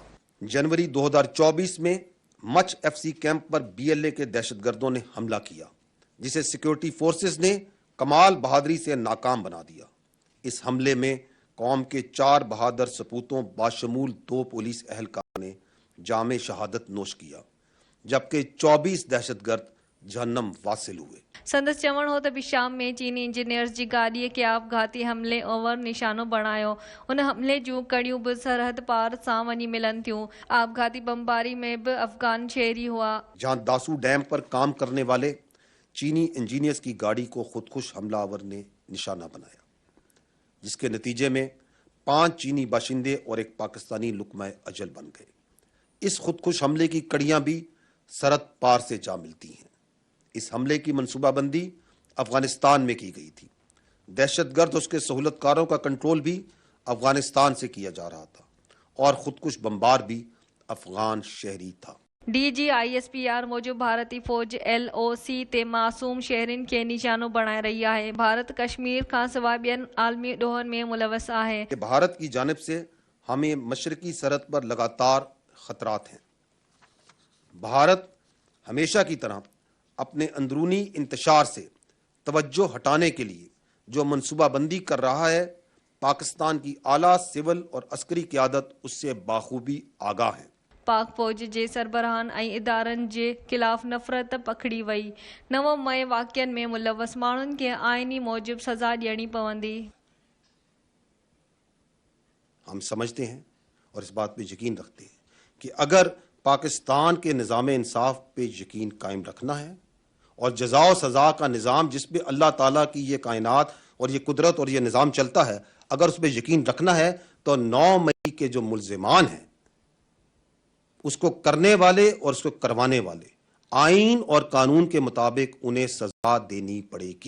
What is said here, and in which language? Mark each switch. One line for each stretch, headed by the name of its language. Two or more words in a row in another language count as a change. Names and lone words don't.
Urdu: جنوری 2024 میں مچ FC کیمپ پر BLA کے دہشت گردوں نے حملہ کیا، جسے سکیورٹی فورسز نے کمال بہادری سے ناکام بنا دیا. اس حملے میں قوم کے 4 بہادر سپوتوں بشمول 2 پولیس اہلکار نے جامِ شہادت نوش کیا، جبکہ 24 دہشت گرد جہنم واصل ہوئے.
Sindhi: संदसि चवणु हो त बि शाम में चीनी इंजीनियर्स जी गाॾीअ खे आपघाती हमले ओवर निशानो बणायो। उन हमले जूं कड़ियूं बि सरहद पार सां वञी मिलन थियूं। आपघाती बमबारी में बि अफगान शहरी हुआ।
Urdu: جہاں داسو ڈیم پر کام کرنے والے چینی انجینئرز کی گاڑی کو خودکش حملہ آور نے نشانہ بنایا، جس کے نتیجے میں 5 چینی باشندے اور ایک پاکستانی لقمۂ اجل بن گئے. اس خودکش حملے کی کڑیاں بھی سرحد پار سے جا ملتی ہیں. اس حملے کی منصوبہ بندی افغانستان میں کی گئی تھی. دہشت گرد اس کے سہولت کاروں کا کنٹرول بھی افغانستان سے کیا جا رہا تھا اور خودکش بمبار بھی افغان شہری تھا.
Sindhi: DGISPR मूजिब भारतीय फौज LOC ते मासूम शहरिन खे निशानो बणाए रही आहे। भारत कश्मीर खां सवाइ ॿियनि आलमी ॾोहनि में मुलवस आहे।
Urdu: بھارت کی جانب سے ہمیں مشرقی سرحد پر لگاتار خطرات ہیں. بھارت ہمیشہ کی طرح اپنے اندرونی انتشار سے توجہ ہٹانے کے لیے جو منصوبہ بندی کر رہا ہے، پاکستان کی اعلیٰ سول اور عسکری قیادت اس سے بخوبی آگاہ ہے.
Sindhi: पाक फौज जे सरबराहन ऐं इदारनि जे ख़िलाफ़ नफ़रत पखड़ी वई। 9 मई वाक़िअनि में मुलवस माण्हुनि खे आइनी मूजिब सज़ा ॾियणी पवंदी।
Urdu: ہم سمجھتے ہیں اور اس بات پے یقین رکھتے ہیں کہ اگر پاکستان کے نظامِ انصاف پے یقین قائم رکھنا ہے اور جزا اور سزا کا نظام جس پے اللہ تعالیٰ کی یہ کائنات اور یہ قدرت اور یہ نظام چلتا ہے، اگر اس پر یقین رکھنا ہے تو 9 مئی کے جو ملزمان ہیں، اس کو کرنے والے اور اس کو کروانے والے آئین اور قانون کے مطابق انہیں سزا دینی پڑے گی.